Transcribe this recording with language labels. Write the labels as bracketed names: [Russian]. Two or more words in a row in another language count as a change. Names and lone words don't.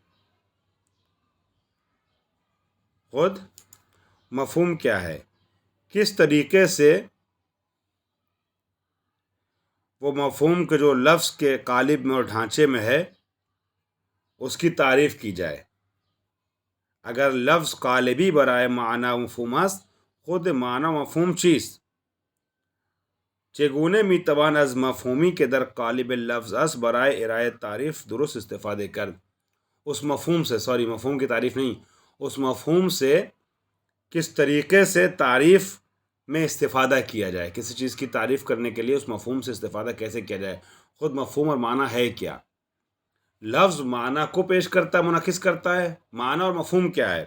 [Urdu] خود مفہوم کیا ہے؟ کس طریقے سے وہ مفہوم کے جو لفظ کے قالب میں اور ڈھانچے میں ہے اس کی تعریف کی جائے؟ [Persian] اگر لفظ قالبی برائے معنی مفہوم است، خود معنی مفهوم چیست؟ چگونه میتوان از مفهومی که در قالب لفظ است برای ارائه تعریف درست استفاده کرد؟ [Urdu] اس مفہوم سے مفہوم کی تعریف نہیں، اس مفہوم سے کس طریقے سے تعریف میں استفادہ کیا جائے، کسی چیز کی تعریف کرنے کے لیے اس مفہوم سے استفادہ کیسے کیا جائے؟ خود مفہوم اور معنی ہے کیا؟ لفظ معنی کو پیش کرتا ہے، منعکس کرتا ہے، معنی اور مفہوم کیا ہے؟